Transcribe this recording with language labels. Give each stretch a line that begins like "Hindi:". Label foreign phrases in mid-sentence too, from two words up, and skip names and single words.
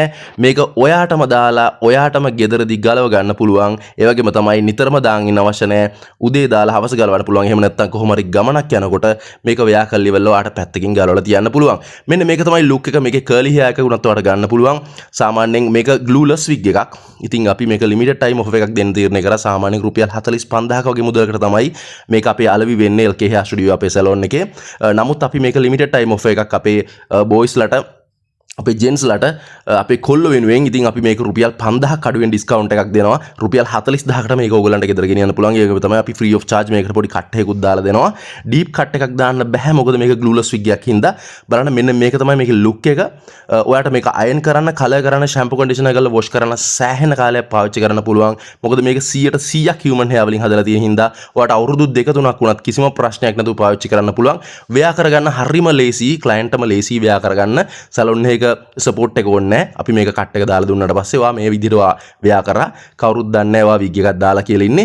Sinhala: මේක ඔයාටම දාලා ඔයාටම ගෙදරදී ගලව ගන්න පුළුවන්. ඒ වගේම තමයි නිතරම දාන් ඉන්න අවශ්‍ය නැහැ. උදේ දාලා හවස ගලවන්න පුළුවන්. එහෙම නැත්නම් කොහොම හරි ගමනක් යනකොට මේක ව්‍යා කරලා ඉවරලා ඔයාට පැත්තකින් ගලවලා තියන්න පුළුවන්. මෙන්න මේක තමයි ලුක් එක. මේකේ
English: curly hair
Sinhala: එකක් උනත් ඔයාට ගන්න පුළුවන්. සාමාන්‍යයෙන් මේක
English: glueless wig
Sinhala: එකක්. ඉතින් අපි මේක
English: limited time offer
Sinhala: එකක් දෙන්න තීරණය කරා. සාමාන්‍යයෙන් රුපියල් 45,000ක වගේ මුදලකට තමයි මේක අපේ අලවි වෙන්නේ LK hair studio අපේ සැලොන් එකේ. නමුත් අපි මේක
English: limited time offer
Sinhala: එකක් අපේ boysලට අපේ ජෙන්ස්ලට අපේ කොල්ලෝ වෙනුවෙන් ඉතින් අපි මේක රුපියල් 5000ක් අඩුවෙන් ඩිස්කවුන්ට් එකක් දෙනවා. රුපියල් 40000කට මේක ඕගොල්ලන්ට ගෙදර ගෙනියන්න පුළුවන්. ඒක තමයි අපි
English: free of charge
Sinhala: මේකට පොඩි කට් එකකුත් දාලා දෙනවා.
English: deep cut
Sinhala: එකක් දාන්න බෑ මොකද මේක
English: glueless wig
Sinhala: එකක් හින්දා. බලන්න මෙන්න මේක තමයි මේකේ look එක. ඔයාට මේක අයන් කරන්න, කලර් කරන්න,
English: shampoo conditioner
Sinhala: කරලා wash කරන්න සෑහෙන කාලයක් පාවිච්චි කරන්න පුළුවන්. මොකද මේක 100%
English: human hair
Sinhala: වලින් හදලා තියෙන හින්දා ඔයාට අවුරුදු 2-3ක් වුණත් කිසිම ප්‍රශ්නයක් නැතුව පාවිච්චි කරන්න පුළුවන්. ව්‍යා කරගන්න හරිම ලේසි, clientම ලේසි ව්‍යා කරගන්න. සැලොන් එක සපෝට් එක ඕනේ නැහැ. අපි මේක කට් එක දාලා දුන්නාට පස්සේ ඔයා මේ විදිහට ව්‍යා කරා කවුරුත් දන්නේ නැහැ ඔයා විග් එකක් දාලා කියලා ඉන්නේ.